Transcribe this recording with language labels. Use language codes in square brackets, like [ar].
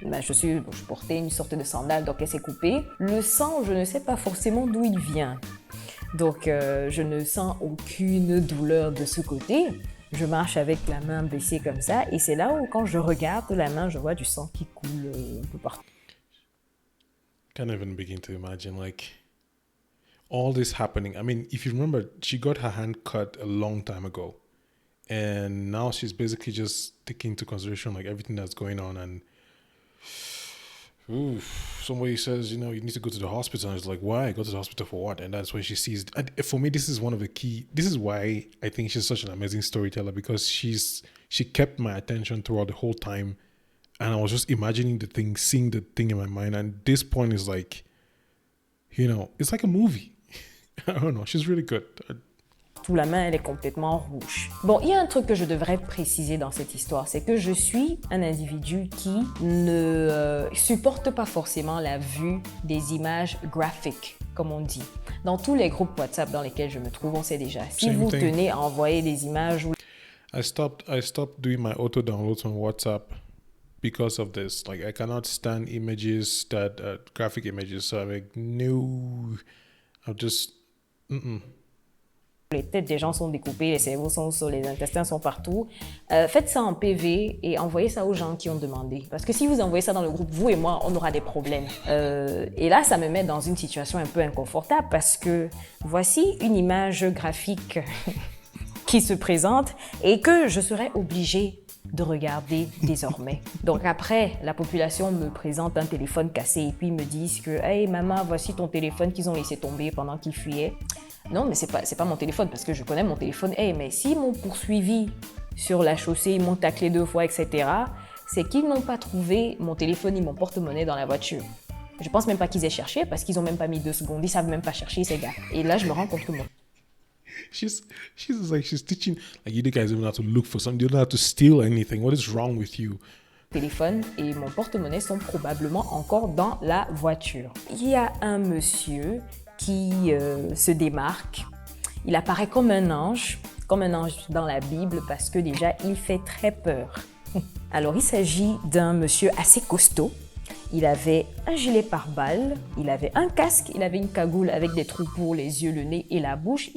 [fr] Je portais une sorte de sandale, donc elle s'est coupée. Le sang, je ne sais pas forcément d'où il vient. Donc, je ne sens aucune douleur de ce côté. Je marche avec la main baissée comme ça. Et c'est là où, quand je regarde la main, je vois du sang qui coule un peu partout. [en] Can't even begin to imagine, like, all this happening. I mean, if you remember, she got her hand cut a long time ago. And now she's basically just taking into consideration, like, everything that's going on. And somebody says, you know, you need to go to the hospital. And it's like, why? Go to the hospital for what? And that's when she sees... And for me, this is one of the key... This is why I think she's such an amazing storyteller, because she kept my attention throughout the whole time. And I was just imagining the thing, seeing the thing in my mind. And this point is like, you know, it's like a movie. I don't know. She's really good. [fr] Tout la main, elle est complètement rouge. Bon, il y a un truc que je devrais préciser dans cette histoire, c'est que je suis un individu qui ne supporte pas forcément la vue des images graphiques, comme on dit. Dans tous les groupes WhatsApp dans lesquels je me trouve, on sait déjà. Si vous tenez à envoyer des images... [en] I stopped doing my auto-downloads on WhatsApp because of this. Like, I cannot stand images graphic images. So I'm like, no, I'll just... [fr] Les têtes des gens sont découpées, les cerveaux sont sur les intestins sont partout. Faites ça en PV et envoyez ça aux gens qui ont demandé. Parce que si vous envoyez ça dans le groupe, vous et moi, on aura des problèmes. Et là, ça me met dans une situation un peu inconfortable parce que voici une image graphique qui se présente et que je serais obligée de regarder désormais. Donc après, la population me présente un téléphone cassé et puis ils me disent que « Hey maman, voici ton téléphone qu'ils ont laissé tomber pendant qu'ils fuyaient. » Non, mais c'est pas mon téléphone parce que je connais mon téléphone. Hey, mais s'ils m'ont poursuivi sur la chaussée, ils m'ont taclé 2 fois, etc., c'est qu'ils n'ont pas trouvé mon téléphone ni mon porte-monnaie dans la voiture. Je pense même pas qu'ils aient cherché parce qu'ils ont même pas mis 2 secondes. Ils savent même pas chercher, ces gars. Et là, je me rends compte que [en] She's teaching, like, you guys don't have to look for something, you don't have to steal anything. What is wrong with you? [fr] Téléphone et mon porte-monnaie sont probablement encore dans la voiture. Il y a un monsieur qui se démarque. Il apparaît comme un ange dans la Bible parce que déjà, il fait très peur. Alors, il s'agit d'un monsieur assez costaud. Il avait un gilet pare-balles, il avait un casque, il avait une cagoule avec des trous pour les yeux, le nez et la bouche.